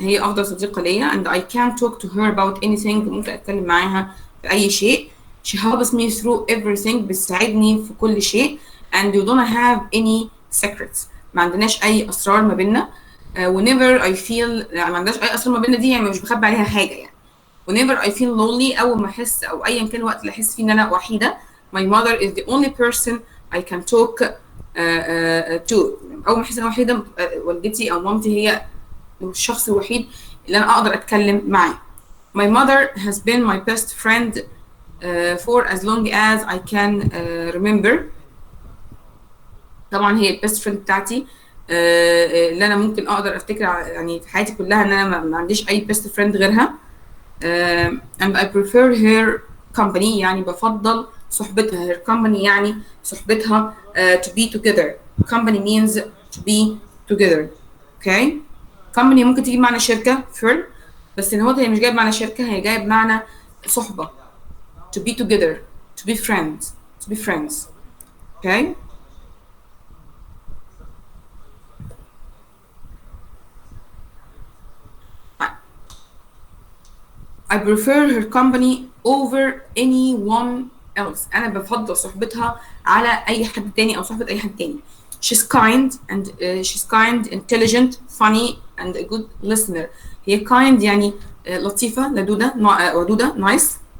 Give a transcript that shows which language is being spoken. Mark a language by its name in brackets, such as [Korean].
[Arabic] هي أفضل صديقة ليا [English] and I can talk to her about anything. [Arabic] ممكن أتكلم معاها في أي شيء. [English] She helps me through everything. [Arabic] بتساعدني في كل شيء. [English] And you don't have any secrets. [Arabic] ما عندناش أي أسرار ما بيننا. [English] Whenever I feel [Arabic] يعني ما عندناش أي أسرار ما بيننا دي يعني مش بخبي عليها حاجة يعني. [English] Whenever I feel lonely [Arabic] أول ما أحس أو أيا كان الوقت اللي أحس فيه إن أنا وحيدة [English] my mother is the only person I can talk to. [Arabic] أول ما أحس إن أنا وحيدة والدتي أو مامتي هي الشخص الوحيد اللي أنا أقدر أتكلم معاه. [English] My mother has been my best friend for as long as I can remember. [Arabic] طبعا هي البيست فريند بتاعتي اللي أنا ممكن أقدر أفتكر يعني في حياتي كلها إن أنا ما عنديش أي بيست فريند غيرها. [English] And I prefer her company [Arabic] يعني بفضل صحبتها. [English] her company [Arabic] يعني صحبتها. [English] To be together. company means to be together. okay. [Arabic] company ممكن تجيب معنى شركة firm بس إن هي مش جايب معنى شركة هي جايب معنى صحبة. [English] to be together. to be friends. to be friends. okay. I prefer her company over anyone else. [Arabic] أنا بفضل صحبتها على أي حد تاني أو صحبة أي حد تاني. [English] She's kind, intelligent, funny, and a good listener. [Arabic] هي kind يعني لطيفة, لدودة, ودودة, nice.